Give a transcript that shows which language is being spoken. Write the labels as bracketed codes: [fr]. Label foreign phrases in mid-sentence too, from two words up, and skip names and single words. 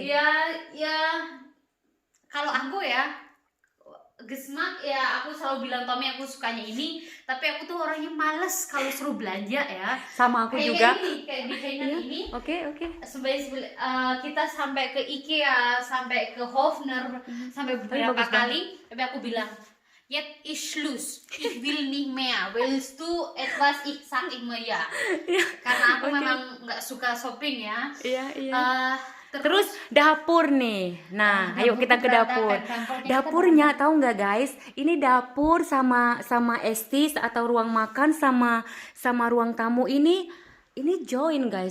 [id] Ya kalau aku ya Gesmak ya, aku selalu bilang Tommy aku sukanya ini, tapi aku tuh orangnya males kalau suruh belanja ya. Sama aku juga. Kayak di ini. Oke. Kita sampai ke IKEA, sampai ke Hofner, sampai beberapa kali, tapi aku bilang, [de] "Jetzt ist Schluss. Ich will nicht mehr. Willst du etwas? Ich sag immer ja." [id] Karena aku memang nggak suka shopping ya. Iya. Terus dapur nih. Nah, ayo kita ke dapur. Dapurnya tahu nggak guys? Ini dapur sama estis atau ruang makan sama ruang tamu ini join guys.